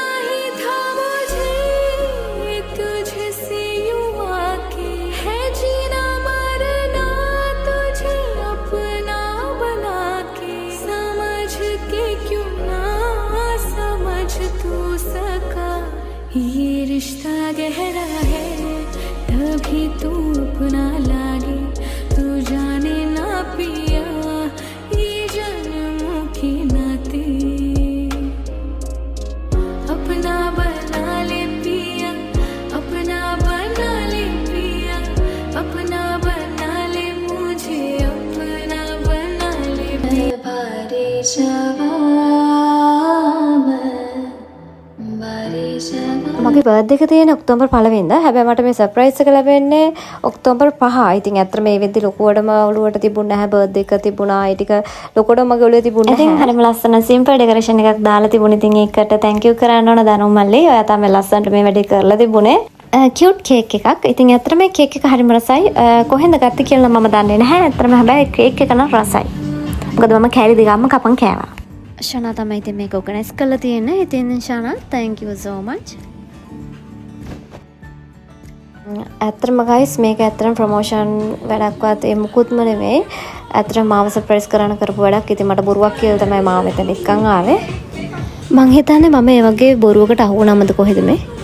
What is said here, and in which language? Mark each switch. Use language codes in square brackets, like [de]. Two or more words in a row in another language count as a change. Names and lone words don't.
[hi] ही था मुझे तुझसे यूं आके है जीना मरना तुझे अपना बना के समझ के क्यों ना समझ तू सका ये रिश्ता गहरा है तभी तू अपना लागे तू जाने ना पिया ये जन्मों के नाते अपना बना ले पिया अपना बना ले पिया अपना बना ले मुझे अपना बना ले बारे [si] මගේ බර්ත්ඩේ එක තියෙන ඔක්තෝබර් 1 වෙනිදා. හැබැයි මට මේ සර්ප්‍රයිස් එක ලැබෙන්නේ ඔක්තෝබර් 5. ඉතින් ඇත්තට මේ වෙද්දි ලොකුවටම ඔළුවට තිබුණ නැහැ. බර්ත්ඩේ එක තිබුණා. ඒ ටික ලොකුවටම මගේ ඔළුවේ තිබුණේ නැහැ. ඉතින් හරිම ලස්සන [en] simple decoration [si] එකක් දාලා තිබුණේ. ඉතින් ඒකට [en] thank you [si] කරන්න ඕන දනු මල්ලි. ඔයා තමයි ලස්සනට මේ වැඩේ කරලා තිබුණේ. [en] cute cake [si] එකක්. ඉතින් ඇත්තට මේ කේක් එක හරිම රසයි. කොහෙන්ද ගත්තේ කියලා මම දන්නේ නැහැ. ඇත්තටම හැබැයි කේක් එක නම් රසයි. මොකද මම කෑලි දෙකක්ම කපන් කෑවා. ශනා තමයි ඉතින් මේක ඔර්ගනයිස් කරලා තියෙන්නේ. ඉතින් ශනා [en] thank you so much. [si] ඇත්තටම guys මේක ඇත්තටම ප්‍රොමෝෂන් වැඩක්වත් ඒ මුකුත්ම නෙමෙයි. ඇත්තටම මාව සර්ප්‍රයිස් කරන්න කරපු වැඩක්. ඉතින් මට බොරුවක් කියලා තමයි මාව මෙතන එක්කන් ආවේ. මං හිතන්නේ මම ඒ වගේ බොරුවකට අහු වුණාමද කොහෙද මේ?